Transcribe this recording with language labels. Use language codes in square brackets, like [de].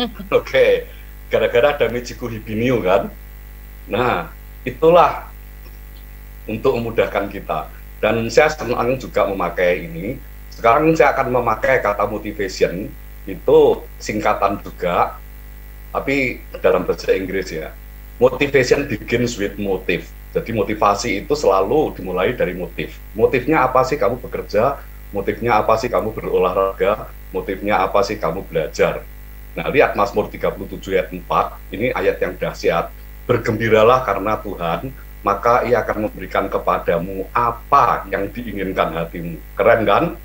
[id] Oke, gara-gara ada Michiku Hibiniu kan. Nah, itulah untuk memudahkan kita. Dan saya senang juga memakai ini. Sekarang saya akan memakai kata motivation, itu singkatan juga, tapi dalam bahasa Inggris ya. [en] Motivation begins with motive. [id] Jadi motivasi itu selalu dimulai dari motif. Motifnya apa sih kamu bekerja? Motifnya apa sih kamu berolahraga? Motifnya apa sih kamu belajar? Nah, lihat Mazmur 37 ayat 4, ini ayat yang dahsyat. Bergembiralah karena Tuhan, maka Ia akan memberikan kepadamu apa yang diinginkan hatimu. Keren kan?